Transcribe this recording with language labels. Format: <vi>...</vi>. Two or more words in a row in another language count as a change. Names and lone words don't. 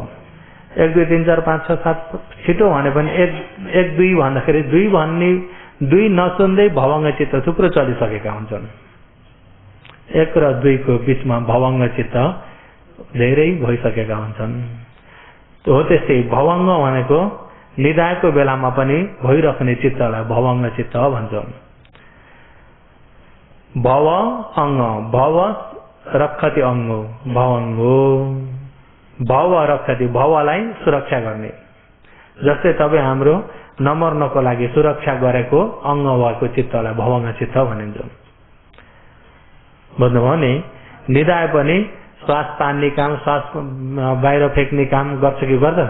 <ne>1 2 3 4 5 6 7 छिटो भने पनि 1 2 भन्दाखेरि 2 भन्ने 2 नसुन्दै भवंग चित्त थुप्रो चलिसकेका हुन्छन्। 1 र 2 को बीचमा भवंग चित्त धेरै भइसकेका हुन्छन्। हो त्यस्तै भवंग भनेको निदाएको बेलामा पनि भइराख्ने चित्तलाई भवंग चित्त भन्छ।</ne> <pi>भव अंग भव रक्षति अंगो भवंगो भव रक्षति</pi> <ne>भवलाई सुरक्षा गर्ने। जस्तै तपाईँ हाम्रो नमर्नको लागि सुरक्षा गरेको अंग भएको चित्तलाई भवंग चित्त भनिन्छ। बुझ्नुभयो नि? निदाए पनि श्वास तान्ने काम, श्वास बाहिर फ्याँक्ने काम गर्छ कि गर्दैन?</ne>